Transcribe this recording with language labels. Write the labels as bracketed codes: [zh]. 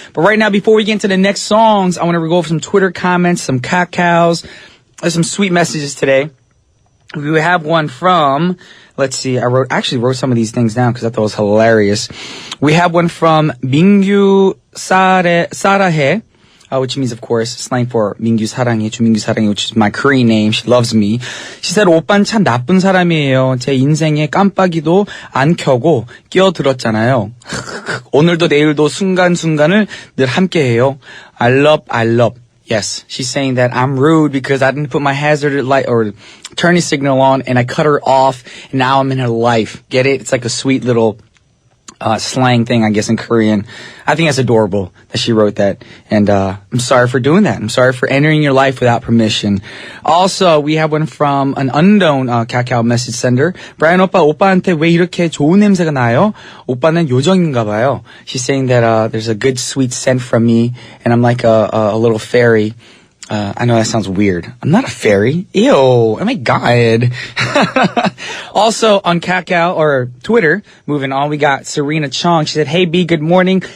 [en] But right now, before we get into the next songs, I want to go over some Twitter comments, some cacaos, some sweet messages today. We have one from, let's see, I actually wrote some of these things down because I thought it was hilarious. We have one from Mingyu Sarahe, which means, of course, slang for [ko] 민규 사랑해, 주민규 사랑해, [en] which is my Korean name. She loves me. She said, [ko] 오빠는 참 나쁜 사람이에요. 제 인생에 깜빡이도 안 켜고 끼어들었잖아요. 오늘도 내일도 순간순간을 늘 함께해요. [en] I love. Yes, she's saying that I'm rude because I didn't put my hazard light or turning signal on and I cut her off and now I'm in her life. Get it? It's like a sweet little slang thing, I guess, in Korean. I think that's adorable that she wrote that. And I'm sorry for doing that. I'm sorry for entering your life without permission. Also, we have one from an unknown Kakao message sender. [ko] Brian 오빠한테 왜 이렇게 좋은 냄새가 나요? 오빠는 요정인가 봐요. [en] She's saying that there's a good sweet scent from me and I'm like a little fairy. I know that sounds weird. I'm not a fairy. Ew. Oh my God. Also on Kakao or Twitter, moving on, we got Serena Chong. She said, hey B, good morning.